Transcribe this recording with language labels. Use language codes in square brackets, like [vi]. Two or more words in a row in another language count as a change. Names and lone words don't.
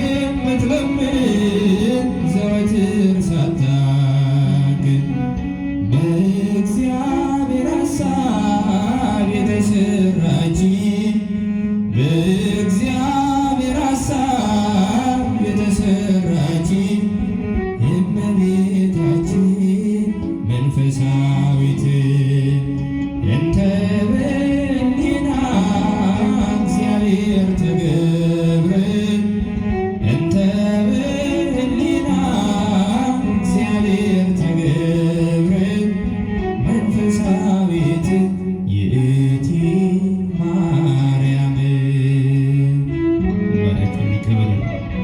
[am] የምትለምን ዘወትር ሳታግድ በእግዚአብሔር ሐሳብ የተሰራች በእግዚአብሔር ሐሳብ የተሰራች እመቤታችን [gez] መንፈሳዊት እንተ በሕሊና እግዚአብሔር ተገብረ እንተ በሕሊና እግዚአብሔር ተገብረ መንፈሳዊት ይእቲ ማርያም።